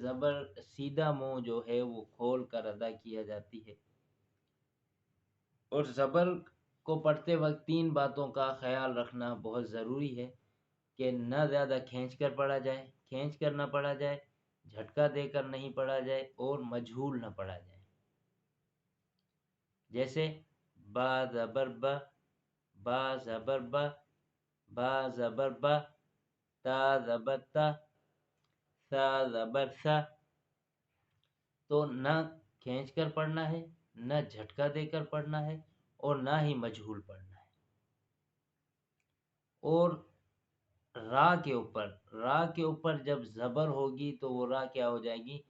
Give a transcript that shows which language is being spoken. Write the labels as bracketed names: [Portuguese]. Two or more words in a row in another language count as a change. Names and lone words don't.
[Urdu] زبر سیدھا منہ جو ہے وہ کھول کر ادا کیا جاتی ہے، اور زبر کو پڑھتے وقت تین باتوں کا خیال رکھنا بہت ضروری ہے کہ نہ زیادہ کھینچ کر پڑھا جائے، کھینچ کر نہ پڑھا جائے، جھٹکا دے کر نہیں پڑھا جائے، اور مجہول نہ پڑھا جائے۔ جیسے با زبر با، با زبر با، با زبر با، تا زبر تا، سا زبر سا۔ تو نہ کھینچ کر پڑھنا ہے، نہ جھٹکا دے کر پڑھنا ہے، اور نہ ہی مجہول پڑھنا ہے۔ اور را کے اوپر جب زبر ہوگی تو وہ را کیا ہو جائے گی؟